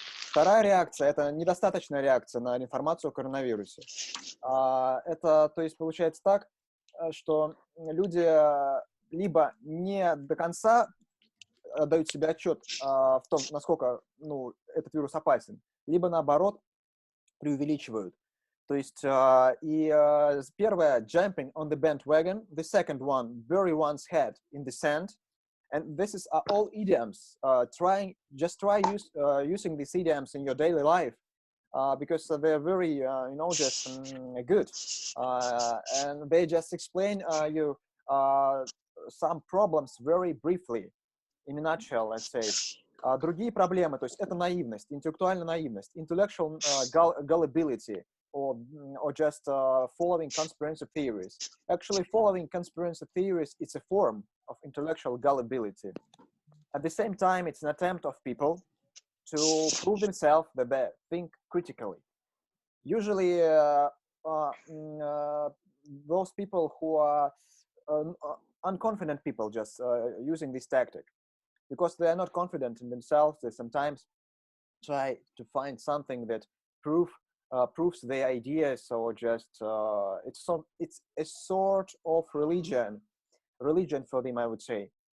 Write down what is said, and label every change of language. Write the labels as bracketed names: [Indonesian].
[Russian] Вторая реакция – это недостаточная реакция на информацию о коронавирусе. Это, то есть, получается так, что люди либо не до конца дают себе отчет в том, насколько этот вирус опасен, либо, наоборот, преувеличивают. То есть, первое, [English] jumping on the bandwagon. The second one, bury one's head in the sand. And this is all idioms. Just try using these idioms in your daily life because they're very, just good. And they just explain you some problems very briefly, in a nutshell, let's say. [Russian] Другие проблемы, то есть это наивность, интеллектуальная наивность, [English] intellectual gullibility, or just following conspiracy theories. Actually, following conspiracy theories, it's a form of intellectual gullibility. At the same time, it's an attempt of people to prove themselves that they think critically. Usually, those people who are unconfident people just using this tactic, because they are not confident in themselves, they sometimes try to find something that proves their ideas, or just it's a sort of religion for them, I would say.